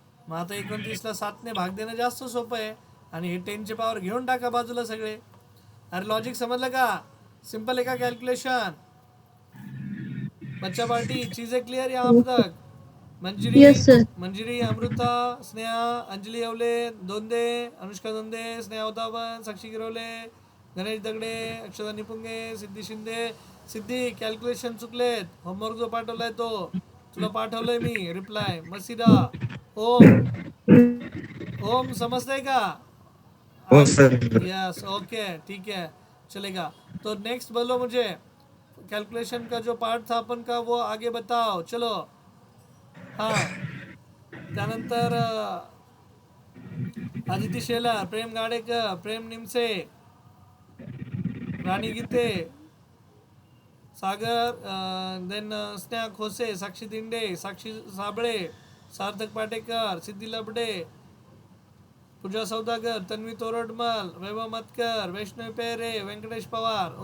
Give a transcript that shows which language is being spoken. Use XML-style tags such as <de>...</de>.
<mr>मग आता 29ला 7ने भाग देणं जास्त सोपं आहे आणि हे 10चे पॉवर घेऊन टाका बाजूला सगळे. अरे लॉजिक समजलं का? सिंपल आहे का कॅल्क्युलेशन?</mr> <hi>बच्चा पार्टी चीजें क्लियर यहाँ अब तक?</hi> <mr>Manjiri</mr> <en>Yes, sir.</en> <mr>मंजिरी, अमृता, स्नेहा, अंजली येवले, दोंदे, अनुष्का दोंदे, स्नेहा उतावन, साक्षी गिरवले, गणेश दगडे, अक्षता निपुंगे, सिद्धी शिंदे. सिद्धी कॅल्क्युलेशन चुकलेत. होमवर्क जो पाठवलाय तो तुला पाठवलंय मी रिप्लाय. मसिदा, ओम, ओम समजतंय का? हो सर.</mr> <hi>यस ओके ठीक है चलेगा. तो नेक्स्ट बोलो मुझे कैलकुलेशन का जो पार्ट था अपन का वो आगे बताओ चलो.</hi> <mr>हाँ त्यानंतर आदिती शेलार, प्रेम गाडेकर, प्रेम निमसे, राणी गीते, सागर, देन स्नेहा खोसे, साक्षी दिंडे, साक्षी साबळे, सार्थक पाटेकर, सिद्धी लबडे, पूजा सौदागर, तन्वी तोरडमल, वैभव मतकर, वैष्णव पेरे, व्यंकटेश पवार.</mr>